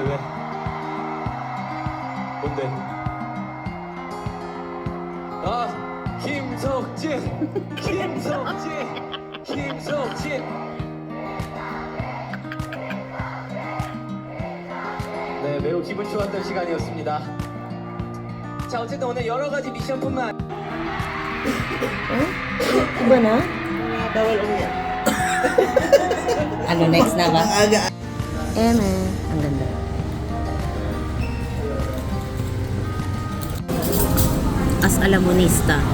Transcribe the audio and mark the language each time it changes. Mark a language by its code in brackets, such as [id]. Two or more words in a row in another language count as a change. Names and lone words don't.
[ko] 뭔데? 김석진. 네, 매우 기분 좋았던 시간이었습니다. 자, 어쨌든 오늘 여러 가지 미션뿐만 [tl] Iba na? Bawal umiyak. Ano, next na ba? Aga. Eme. Ang ganda. As alamonista.